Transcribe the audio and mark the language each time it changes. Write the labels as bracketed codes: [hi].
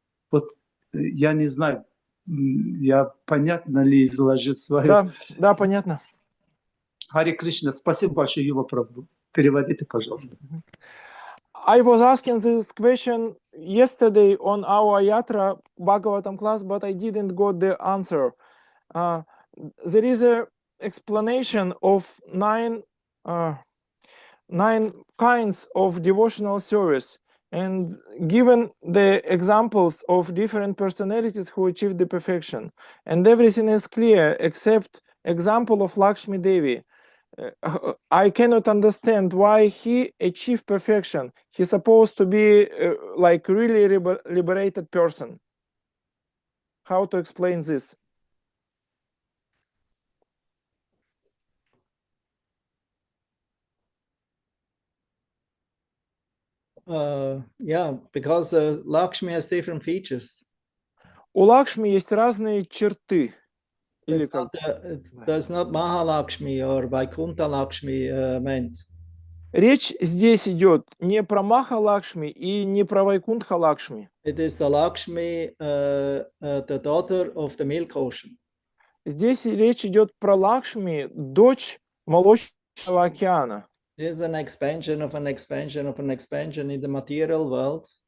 [ru] Вот я не знаю, я понятно ли изложил свое... Да, понятно. Харе Кришна, спасибо большое, Юва Прабху. Переводите, пожалуйста. [en] I was asking this question yesterday on our Yatra Bhagavatam class, but I didn't got the answer. There is a explanation of nine kinds of devotional service, and given the examples of different personalities who achieved the perfection, and everything is clear except example of Lakshmi Devi. I cannot understand why he achieved perfection. He's supposed to be like really liberated person. How to explain this? Yeah, because Lakshmi has different features. [ru] У Лакшми есть разные черты. [en] It's not Mahalakshmi or Vaikuntha Lakshmi meant. [ru] Речь здесь идет не про Маха Лакшми и не про Вайкунтха Лакшми. [en] It is the Lakshmi, the daughter of the milk ocean. [ru] Здесь речь идет про Лакшми, дочь молочного океана. [en] It is an expansion of an expansion of an expansion in the material world.